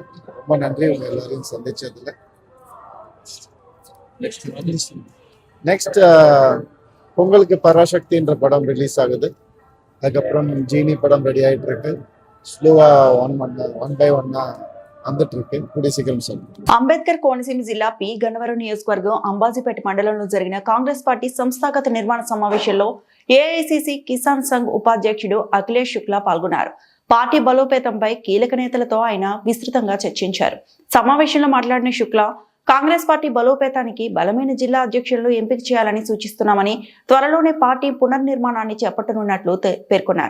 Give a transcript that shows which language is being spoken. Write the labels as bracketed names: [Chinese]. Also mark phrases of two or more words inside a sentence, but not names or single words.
[Tamil] ரொம்ப நன்றி உங்கள் எல்லாரையும் சந்திச்சதில்லை. நெக்ஸ்ட் பொங்கலுக்கு பராசக்தின்ற படம் ரிலீஸ் ஆகுது. அதுக்கப்புறம் ஜீனி படம் ரெடி ஆகிட்டு இருக்கு. ஸ்லோவா [English] one by one [Tamil] வந்துட்டு இருக்கு. கூடிய சீக்கிரம் சொல்லுங்க. [Telugu] అంబేద్కర్ కోనసీమ జిల్లా పి గన్నవరం నియోజకవర్గం అంబాజీపేట మండలంలో జరిగిన కాంగ్రెస్ పార్టీ సంస్థాగత నిర్మాణ సమావేశంలో ఏఐసిసి కిసాన్ సంఘ్ ఉపాధ్యక్షుడు అఖిలేష్ శుక్లా పాల్గొన్నారు. పార్టీ బలోపేతంపై కీలక నేతలతో ఆయన విస్తృతంగా చర్చించారు. సమావేశంలో మాట్లాడిన శుక్లా కాంగ్రెస్ పార్టీ బలోపేతానికి బలమైన జిల్లా అధ్యక్షులను ఎంపిక చేయాలని సూచిస్తున్నామని, త్వరలోనే పార్టీ పునర్నిర్మాణాన్ని చేపట్టనున్నట్లు పేర్కొన్నారు.